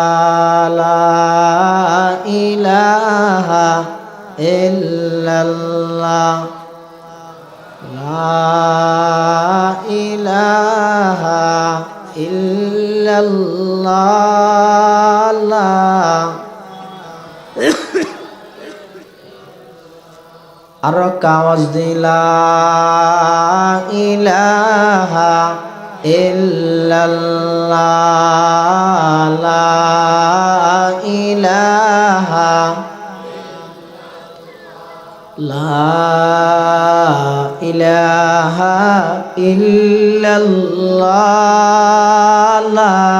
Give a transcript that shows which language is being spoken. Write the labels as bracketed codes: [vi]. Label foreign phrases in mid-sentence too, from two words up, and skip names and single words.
[ar] لا الہ الا اللہ لا الہ الا اللہ لا [bn] আর আওয়াজ দিলা [ar] ইলাহা إلا الله لا إله لا إله إلا الله لا